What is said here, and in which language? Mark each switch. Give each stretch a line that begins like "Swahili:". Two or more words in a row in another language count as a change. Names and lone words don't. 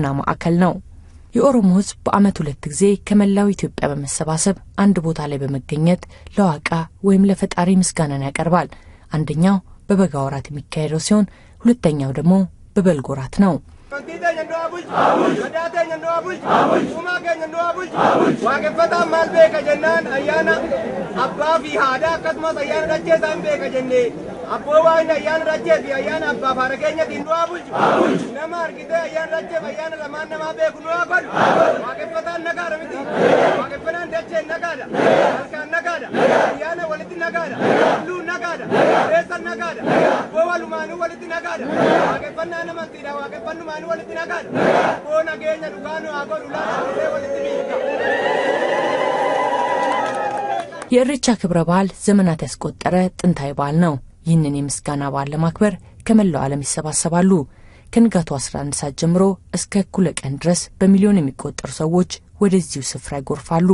Amharic: ማዕከል ነው። የኦሮሞ ሕዝብ በአመት 2 ጊዜ ከመላው ኢትዮጵያ በመሰባሰብ አንድ ቦታ ላይ በመገኘት ለዋቃ ወይም ለፈጣሪ ምስጋናን ያቀርባል። አንደኛው በበጋ ወራት የሚካሄደው ሲሆን ሁለተኛው ደግሞ በበልግ ወራት ነው።
Oromo: Abboowwan ayyaana rajjee fi ayyaana abbaa faara keenyatti hin du'aa bulchu. Nama argitee ayyaana rajjee fi ayyaana lamaan namaa beeku nu haa godhu. Waaqeffataan nagaadha miti. Waaqeffannaan dacheen nagaadha. Halkaan nagaadha. Ayyaana walitti nagaadha. Tulluun nagaadha. Reessan nagaadha. Abboowwan lumaanuu walitti nagaadha. Waaqeffannaan amantiidha. Waaqeffannumaanuu walitti nagaadha. Abboo nageenya dhugaanuu haa godhu laata walitti miidha.
Amharic: የኢሬቻ ክብረ በዓል ዘመናት ያስቆጠረ ጥንታዊ በዓል ነው። ይህንን የምስጋና በዓል ለማክበር ከመላው ዓለም ይሰባሰባሉ። ከንጋቱ 11 ሰዓት ጀምሮ እስከ እኩለ ቀን ድረስ በሚሊዮን የሚቆጠሩ ሰዎች ወደዚሁ ስፍራ ይጎርፋሉ።